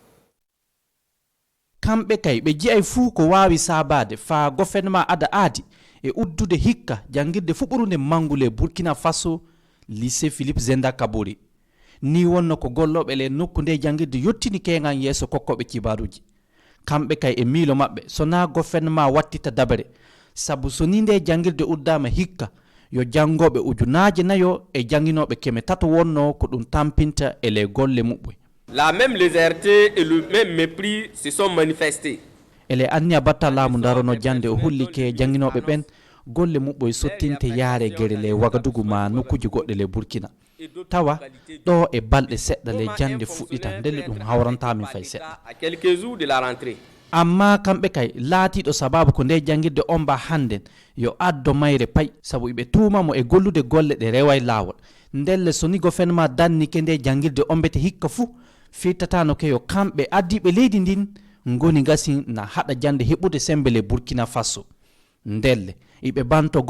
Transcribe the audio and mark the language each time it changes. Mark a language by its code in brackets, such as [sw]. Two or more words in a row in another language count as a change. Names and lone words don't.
[ff] kamɓe kay ɓe jiyay fuu ko wawi sabade fa gouvernement ada aadi e uddude hikka jangirde fuɓɓurude mangule Burkina Faso lycée Philippe Zenda Kabore ni wonno ko golloɓe le nokku nde jangirde yottini kengan yeeso kokkoɓe cibaruji kamɓe kay e miilo mabɓe sona gouvernement wattita dabere sabu so ni nde jangirde uddama hikka yo jangoɓe ujunaje nayo e janginoɓe keme tato wonno ko ɗum tampinta e le golle muɓɓe [fr] La même légèreté et le même mépris se sont manifestés. [ff] ele anniya batta laamu darono jande o hollike janginoɓe ɓen golle muɓɓoye sottinte yaare guere le Wagadugu ma nokkuji goɗɗe le Burkina tawa ɗo e balɗe seɗɗa le jande fuɗɗita ndelle ɗum hawrantamin fay seɗɗa [fr] À quelques jours de la rentrée. [ff] amma kamɓe kay laatiɗo sababu ko nde jangirde on mba hannden yo addo mayre pay sabu iɓe tumamo e gollude golle ɗe reway laawol ndelle so ni gouvernement dannike nde jangirde on mbete hikka fuu firtatano ke yo kamɓe addiɓe leydi ndin ngoni gasi na haɗa jande heɓude sembe le Burkina Faso ndelle iɓe banto